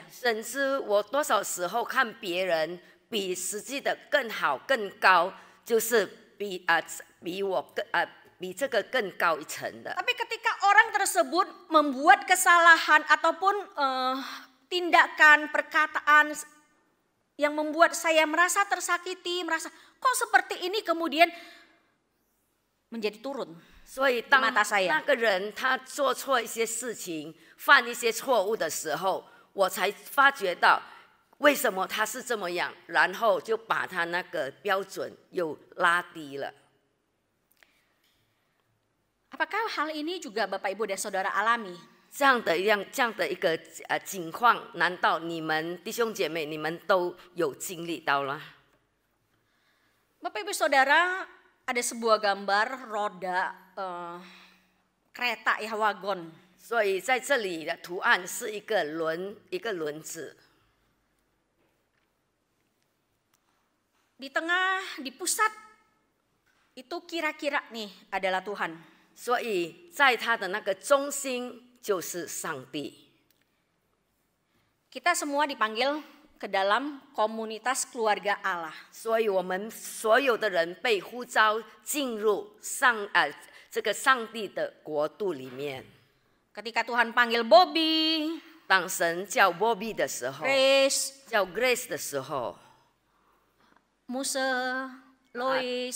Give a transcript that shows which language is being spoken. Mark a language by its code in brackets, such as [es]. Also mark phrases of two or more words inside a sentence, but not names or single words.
[zh] 甚至我多少时候看别人比实际的更好、更高，就是比这个更高一层的。 [id] Tapi ketika orang tersebut membuat kesalahan ataupun tindakan, perkataan yang membuat saya merasa tersakiti, merasa kok seperti ini, kemudian menjadi turun. [zh] 所以当 [id] mata saya [zh] 那个人他做错一些事情、犯一些错误的时候，我才发觉到为什么他是这么样，然后就把他那个标准又拉低了。 [id] Apakah hal ini juga Bapak Ibu dan Saudara alami? [zh] 这样的一个情况，难道你们弟兄姐妹你们都有经历到了？ [id] Bapak Ibu Saudara, ada sebuah gambar roda kereta ya, wagon. [zh] 所以在这里的图案是一个轮子， [id] Di tengah, di pusat itu kira-kira nih adalah Tuhan. [zh] 所以在它的那个中心就是上帝。 [id] Kita semua dipanggil ke dalam komunitas keluarga Allah. [zh] 所以我们所有的人被呼召进入这个上帝的国度里面。 [id] Ketika Tuhan panggil Bobby, [zh] 当神叫 Bobby 的时候， Grace, 叫 Grace 的时候， Muse, Lois,